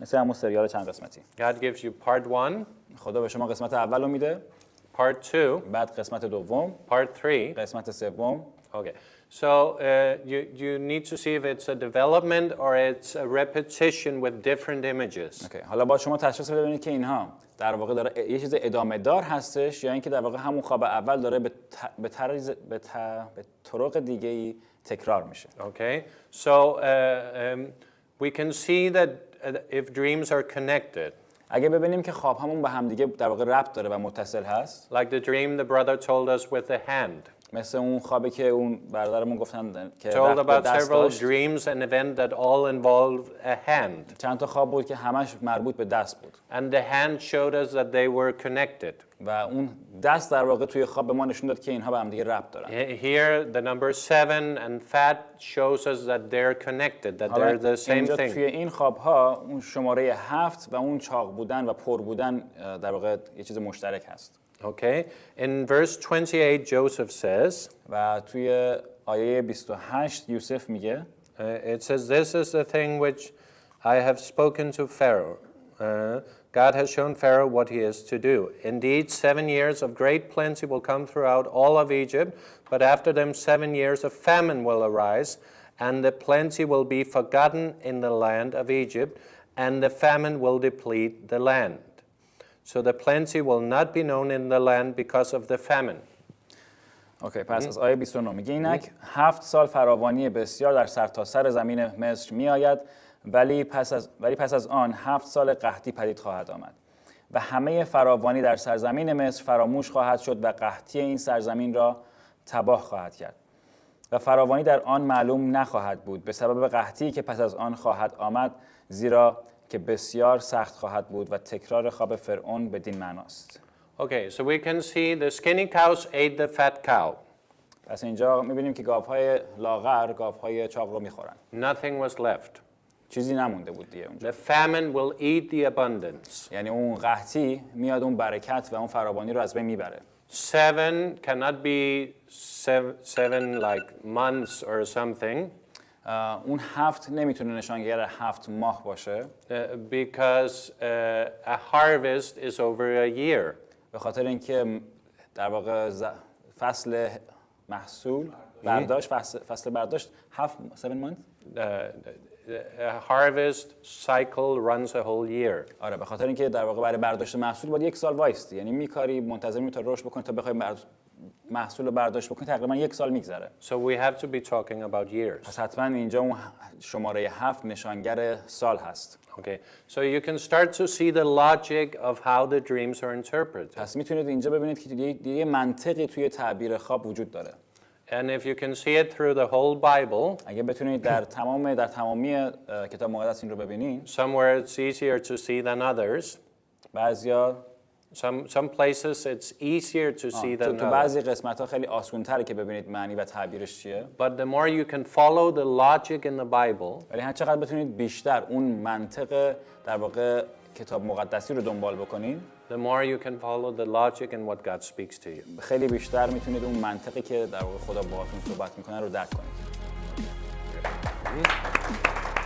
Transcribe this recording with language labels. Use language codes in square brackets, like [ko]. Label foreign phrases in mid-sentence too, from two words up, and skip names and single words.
[fa] مثل همون سریال چند قسمتی. [en] God gives you part 1, [fa] خدا به شما قسمت اول رو میده، [en] part 2, [fa] بعد قسمت دوم، [en] part 3. [fa] قسمت سوم. [en] Okay, So you need to see if it's a development or it's a repetition with different images. [fa] اوکی. حالا با شما تشخیص بده ببینید که اینها در واقع داره یه چیز ادامه دار هستش یا اینکه در واقع همون خواب اول داره به طرق دیگه‌ای تکرار میشه. [en] Okay, so we can see that if dreams are connected. [fa] اگه ببینیم که خواب همون به هم دیگه در واقع ربط داره و متصل هست. [en] Like the dream the brother told us with the hand. [fa] مثل اون خوابی که اون برادرمون گفتن که [en] Told about [fa] دست [en] several [fa] داشت. [en] dreams and events that all involved a hand. [fa] چند تا خواب بود که همش مربوط به دست بود. [en] And the hand showed us that they were connected. [fa] و اون دست در واقع توی خواب به ما نشون داد که اینها به هم دیگه ربط دارن. [en] Here the number 7 and fat shows us that they're connected, that they're the same [fa] اینجا [en] thing. [fa] توی این خواب‌ها اون شماره 7 و اون چاق بودن و پر بودن در واقع یه چیز مشترک هست. [en] Okay, in verse 28 Joseph says, [fa] و توی آیه 28 یوسف میگه [en] it says, this is the thing which I have spoken to Pharaoh. God has shown Pharaoh what he is to do. Indeed, 7 years of great plenty will come throughout all of Egypt, but after them 7 years of famine will arise, and the plenty will be forgotten in the land of Egypt, and the famine will deplete the land. So the plenty will not be known in the land because of the famine. [fa] اوکی پس از آیه 29 میگه اینک 7 سال فراوانی بسیار در سرتاسر زمین مصر میآید ولی پس از آن 7 سال قحطی پدید خواهد آمد و همه فراوانی در سرزمین مصر فراموش خواهد شد و قحطی این سرزمین را تباه خواهد کرد و فراوانی در آن معلوم نخواهد بود به سبب قحطی که پس از آن خواهد آمد زیرا که بسیار سخت خواهد بود و تکرار خواب فرعون بدین معناست. [en] Okay, so we can see the skinny cows ate the fat cow. [fa] پس اینجا می‌بینیم که گاوهای لاغر گاوهای چاق رو می‌خورن. [en] Nothing was left. [fa] چیزی نمونده بود دیگه اونجا. [en] The famine will eat the abundance. [fa] یعنی اون قحطی میاد اون برکت و اون فراوانی رو از بین میبره. [en] 7 cannot be 7 like months or something. [fa] اون 7 نمیتونه نشانگر 7 ماه باشه. [en] Because a harvest is over a year. [fa] به خاطر اینکه در واقع فصل محصول برداشت فصل برداشت 7 months [en] A harvest cycle runs a whole year. [fa] آره به خاطر اینکه در واقع برای برداشت محصول باید 1 سال وایستی یعنی میکاری منتظر میمونی تا رشد بکنی تا بخوای محصول رو برداشت بکنی تقریبا 1 سال میگذره. [en] So we have to be talking about years. [fa] پس حتما اینجا اون شماره 7 نشانگر سال هست. [en] Okay, so you can start to see the logic of how the dreams are interpreted. [fa] پس میتونید اینجا ببینید که دیگه منطقی توی تعبیر خواب وجود داره. [en] And if you can see it through the whole Bible, [fa] اگه بتونید در تمامی کتاب مقدس این رو ببینید. [en] somewhere it's easier to see than others. [fa] بعضیا [en] some places it's easier to see than [fa] تو [en] others. [fa] بعضی قسمت‌ها خیلی آسان‌تره که ببینید معنی و تعبیرش چیه. [en] But the more you can follow the logic in the Bible, [fa] ولی هر چقدر بتونید بیشتر اون منطق در واقع کتاب مقدسی رو دنبال بکنید، [en] the more you can follow the logic in what God speaks to you. [fa] خیلی بیشتر میتونید اون منطقی که در واقع خدا باهاتون صحبت میکنه رو درک کنید.